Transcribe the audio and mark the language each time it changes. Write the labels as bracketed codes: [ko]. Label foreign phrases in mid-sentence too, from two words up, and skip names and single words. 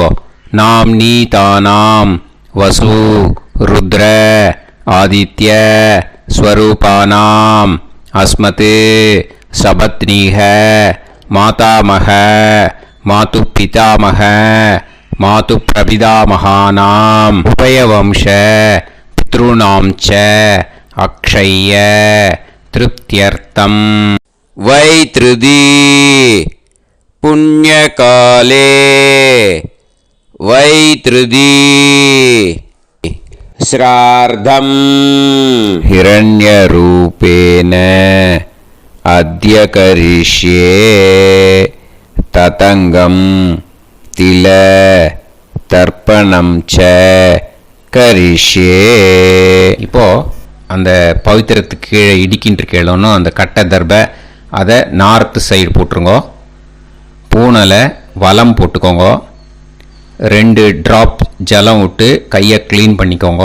[sa] नाम् नी तानाम् वसु रुद्र आदित्य स्वरूपाणाम् अस्मत् सपत्नीक मातामह मातृ पितामह मातृ प्रपितामहानाम् उभयवंश पितॄणाम् च अक्षय्य तृप्त्यर्थम्. वैधृति पुण्यकाले वैधृति श्राद्धम् हिरण्यरूपेण अद्य करिष्ये ततङ्गं तिल तर्पणम् च करिष्ये. [ta] இப்போ அந்த பவித்திரத்துக்கு கீழே இடிக்கின்ற கீழோன்னு அந்த கட்டை தர்பை அதை [en] north side [ta] போட்டுருங்க. பூனலை வலம் போட்டுக்கோங்க. 2 ட்ராப் ஜலம் விட்டு கையை க்ளீன் பண்ணிக்கோங்க.